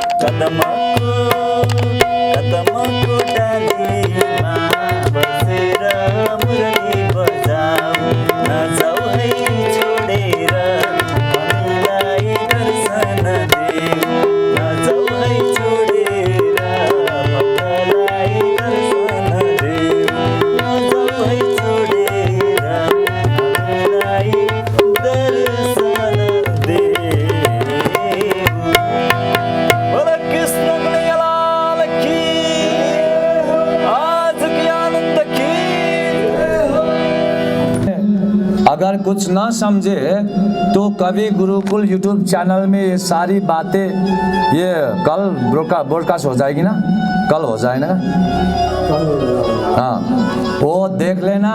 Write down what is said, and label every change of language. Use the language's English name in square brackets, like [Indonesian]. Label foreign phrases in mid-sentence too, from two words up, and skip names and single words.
[Nepali] कदमको डालीमा बसेर मुरली बजाऊ नजाऊ है छोडेर मनलाई दर्शन देऊ नजाऊ है छोडेर मनलाई दर्शन देऊ नजाऊ है छोडेर मनलाई दर्शन देऊ। [Hindi] बोलो कृष्ण कन्हैया की आज की आनंद की। अगर कुछ ना समझे तो कभी गुरुकुल यूट्यूब चैनल में ये सारी बातें ये कल ब्रॉडकास्ट हो जाएगी ना, कल हो जाए ना, हाँ वो देख लेना।